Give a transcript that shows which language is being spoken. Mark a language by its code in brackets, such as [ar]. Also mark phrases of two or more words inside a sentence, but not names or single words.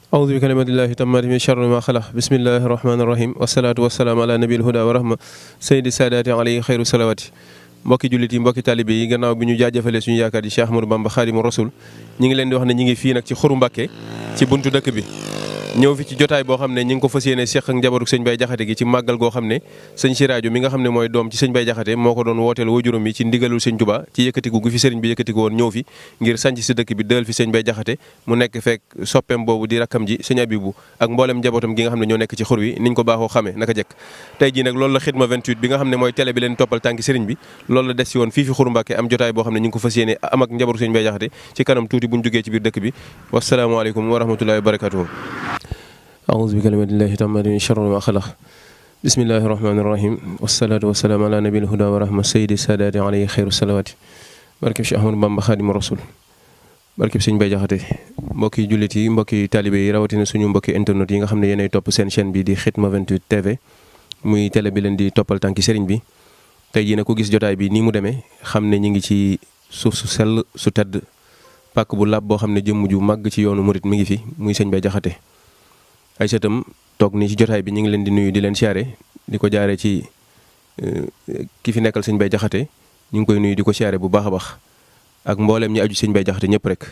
[ar] أعوذ بكلمات الله التامات من شر ما خلق بسم الله الرحمن الرحيم والصلاة والسلام على نبي الهدى ورحمة سيد السادات عليه خير الصلوات [wo] mbokki jullit yi mbokki taalibe yi gannaaw bi ñu jaajëfalee suñu yaakaar yi Cheikh Ahmadou Bamba Khadimu Rasul ñi ngi leen di wax ne ñi ngi fii nag ci Xuru Mbàkke ci buntu dëkk bi ñëw fi ci jotaay boo xam ne ñi ngi ko fas yéene seq ak njabootu sëñ Bay Jaxate gi ci màggal goo xam ne sëñ Siraajo mi nga xam ne mooy doom ci sëñ Bay Jaxate moo ko doon wooteel waajuram yi ci ndigalul sëñ Tuubaa ci yëkkatiku gu fi sëriñ bi yëkkatiku woon ñëw fi ngir sanc si dëkk bi dël fi sëñ Bay Jaxate mu nekk fekk soppeem boobu di rakkam ji sëñ Abibu ak mboolem njabootam gi nga xam ne ñoo nekk ci xur wi niñ ko baaxoo xamee naka jekk tey jii nag loolu la Xidma 28 bi nga xam ne mooy télé bi leen toppal tànki sëriñ bi loolu la des si woon fii fi Xuru Mbàkke am jotaay boo xam ne ñu ngi ko fas yéene am ak njabootu sëñ Bay Jaxate ci kanam tuuti buñ jógee ci biir dëkk bi wasalaamaaleykum [ar] ورحمة الله وبركاته أعوذ بكلمات الله التامات من شر ما خلق بسم الله الرحمن الرحيم والصلاة والسلام على نبي الهدى ورحمة سيد السادات عليه خير الصلوات [wo] barkeb Cheikh Ahmadou Bamba Khadimu Rasul barkeb sëñ Bay Jaxate mbokki jullit yi mbokki taalibe yi rawatina suñu mbokki internet yi nga xam ne yéenay topp seen chaîne bi di Xidma 28 TV muy télé bi leen di toppal tànki sëriñ bi tey jii nag ku gis jotaay bi nii mu demee xam ne ñi ngi ci suuf su sell su tedd pàkk bu làpp boo xam ne jëmm ju màgg ci yoonu murit mi ngi fi muy sëñ Bay Jaxate ay sëtam toog nii ci jotaay bi ñu ngi leen di nuyu di leen siyaare di ko jaaree ci ki fi nekkal sëñ Bay Jaxate ñu ngi koy nuyu di ko siyaare bu baax a baax ak mbooleem ñi aju sëñ Bay Jaxate ñëpp rek.